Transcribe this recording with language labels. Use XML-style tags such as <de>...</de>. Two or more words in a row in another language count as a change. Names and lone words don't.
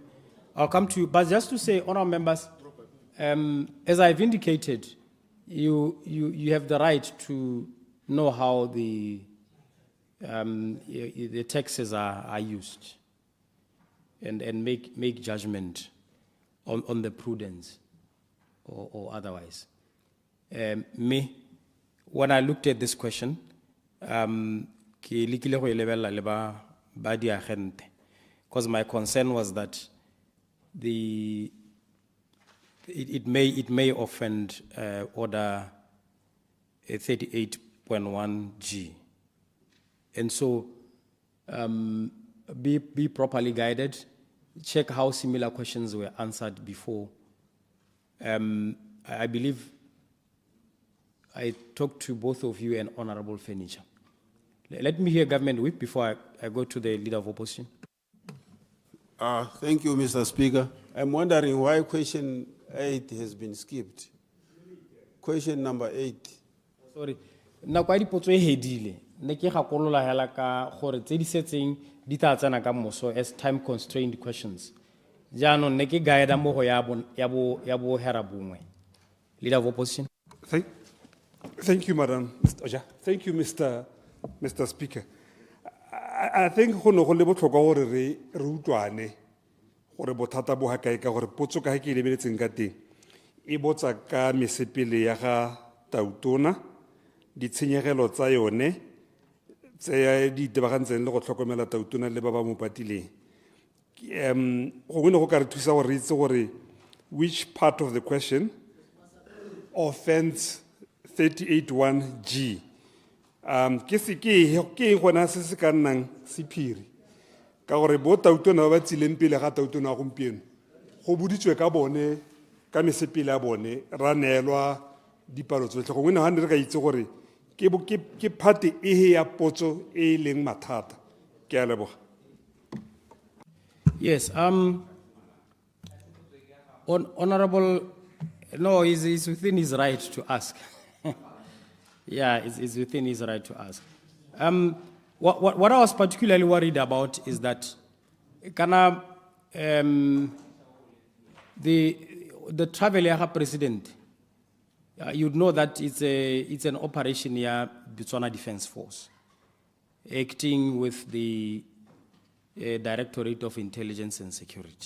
<en>But just to say, honourable members, as I've indicated, you have the right to know how the taxes are used, and make judgment on the prudence or otherwise. When I looked at this question,</en> <tn>ke lekile go e lebella le ba diagente,</tn> <en>because my concern was that it may offend order 38.1G, and so be properly guided. Check how similar questions were answered before. I believe I talked to both of you and Honorable Furniture. Let me hear Government Whip before I go to the Leader of Opposition. Thank you, Mr. Speaker. I'm wondering why question 8 has been skipped. Question number 8. Sorry.</en> <tn>Na kwa dipotso e hedile. Ne ke gakolola hela ka gore tse di setseng di tla tsena ka moso</tn> <en>as time constrained questions.</en> <tn>Jaanong ne ke guide mo go ya bo hera bongwe.</tn> <en>Leader of Opposition. Thank you, Madam Mr. Oja. Thank you, Mr. Speaker. I think</en> <tn>go no go le botlhokwa gore re utlwane gore bothata bo ha kae ka gore potso ka ke lebeletseng ka teng e botsa ka mesepele ya ga tautona ditshenyegelo tsa yone tse di tebagantseng le go tlhokomela tautona le ba ba mo patileng go ne go ka re thusa gore re itse gore</tn> <en>which part of the question offends 38.1G.</en> <tn>Ke gona se se ka nnang sephiri ka gore bo tautona ba tsileng pele ga tautona gompieno go boditswe ka bone ka mesepele ya bone ra neelwa dipalo tsotlhe gongwe ne ga ne re ka itse gore ke phate e ya potso e leng mathata ke a leboga.</tn> <en>Yes, Honorable, no, he's within his right to ask. Yeah, it's within his right to ask. What I was particularly worried about is that the travel ya president, you'd know that it's an operation here, Botswana Defense Force, acting with the Directorate of Intelligence and Security.</en>